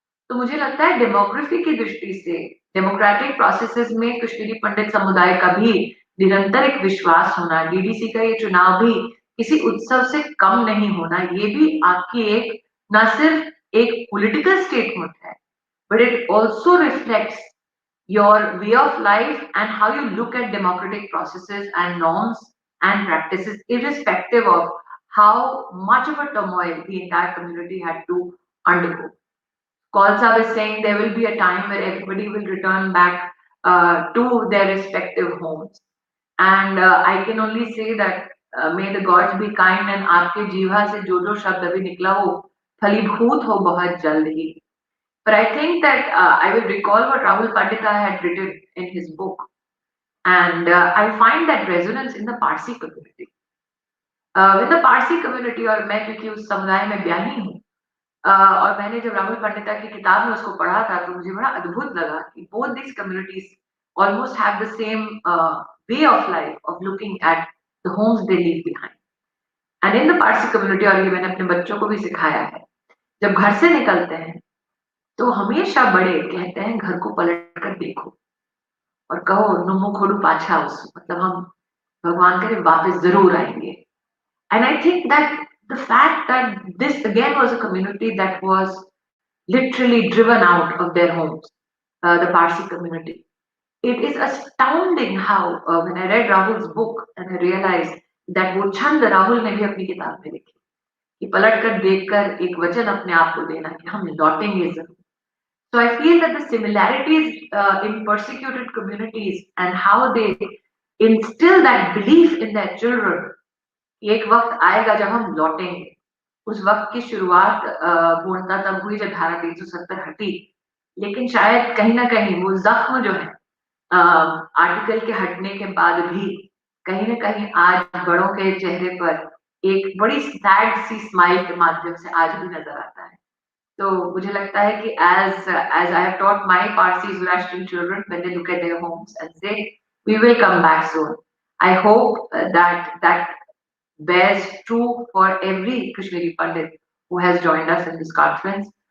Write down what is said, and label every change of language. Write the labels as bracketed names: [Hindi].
[Hindi] तो मुझे लगता है डेमोग्राफी की दृष्टि से डेमोक्रेटिक प्रोसेसेस में कश्मीरी पंडित समुदाय का भी निरंतर एक विश्वास होना डीडीसी का ये चुनाव भी किसी उत्सव से कम नहीं होना ये भी आपकी एक न सिर्फ एक पॉलिटिकल स्टेटमेंट है [English] but it also reflects your way of life and how you look at democratic processes and norms and practices irrespective of how much of a turmoil the entire community had to undergo. Khalsa is saying there will be a time where everybody will return back to their respective homes. And I can only say that may the gods be kind and [Hindi] आपके जीवा से जो शब्द अभी निकला वो फलीभूत हो बहुत जल्द ही. [English] But I think that I will recall what Rahul Pandita had written in his book, and I find that resonance in the Parsi community. With the Parsi community, [Hindi] और मैं क्योंकि उस समुदाय में ब्याही हूँ, और मैंने जब राहुल पंडिता की किताब में उसको पढ़ा था तो मुझे बड़ा अद्भुत लगा कि [English] both these communities almost have the same way of life of looking at the homes they leave behind. And in the Parsi community, [Hindi] और ये मैंने अपने बच्चों को भी सिखाया है, जब घर से निकलते हैं तो हमेशा बड़े कहते हैं घर को पलट कर देखो और कहो नुमो खोडू पाछा उस, मतलब हम भगवान करे वापस जरूर आएंगे. [English] And I think that the fact that this again was a community that was literally driven out of their homes, the Parsi community. It is astounding how when I read Rahul's book and I realized that [Hindi] वो छंद राहुल ने भी अपनी किताब में लिखी कि पलट कर देखकर एक वचन अपने आप को देना कि हम लौटेंगे जरूर. [English] So I feel that the similarities in persecuted communities and how they instill that belief in their children, [Hindi] एक वक्त आएगा जब हम लौटेंगे. उस वक्त की शुरुआत पूर्णतः तब हुई जब धारा 370 हटी, लेकिन शायद कहीं ना कहीं वो जख्म जो है आर्टिकल के हटने के बाद भी कहीं ना कहीं आज बड़ों के चेहरे पर एक बड़ी सैड सी स्माइल के माध्यम से आज भी नजर आता है. तो मुझे लगता है कि [English] as I have taught my Parsi Zoroastrian children when they look at their homes and say we will come back soon, I hope that bears true for every Kashmiri Pandit who has joined us in this conference.